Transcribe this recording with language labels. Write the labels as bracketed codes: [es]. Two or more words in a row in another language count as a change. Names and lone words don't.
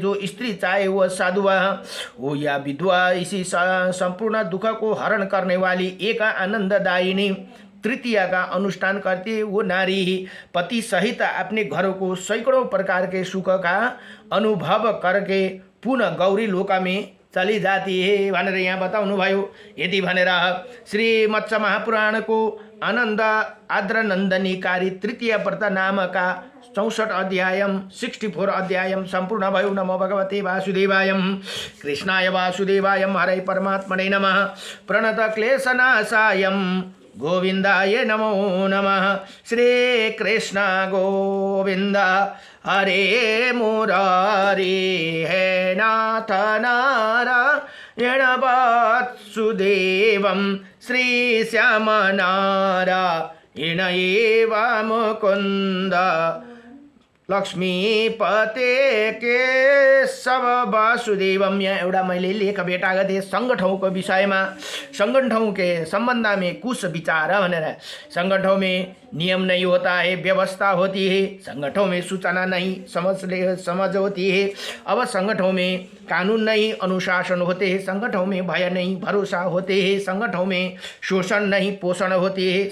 [hi] जो स्त्री चाहे वह साधुवा हो या विधवा इसी संपूर्ण दुख को हरण करने वाली एक आनंददायिनी तृतीया का अनुष्ठान करती वो नारी ही पति सहित अपने घरों को सैकड़ों प्रकार के सुख का अनुभव करके पुनः गौरी लोका में चली जाती है [ne] भनेर यहाँ बताउनु भयो। यदि भनेर श्री मत्स्य महापुराण को आनन्द आद्र नन्दनीकारी तृतीय व्रत नामका 64 अध्यायम 64 अध्यायम सम्पूर्ण भयो। [sa] नमो भगवते वासुदेवाय कृष्णाय वासुदेवाय हरे परमात्मने नमः। प्रणत क्लेशनाशाय गोविन्दाय नमो नमः। श्री कृष्ण गोविन्द हरे मुरारी हे नाथ नारायण वासुदेवं श्री श्याम नारायण एव मुकुन्द लक्ष्मीपते केशव वासुदेवम। [ne] यहाँ एउटा मैले लेख भेटाएको थिएँ संगठनों विषयमा। [hi] संगठनों के संबंध में कुछ विचार भनेर। संगठनों में नियम नहीं होता है, व्यवस्था होती है। संगठनों में सूचना नहीं, समझ होती है। अब संगठनों में कानून नहीं, अनुशासन होते हैं। संगठनों में भय नहीं, भरोसा होते हैं। संगठनों में शोषण नहीं, पोषण होते हैं।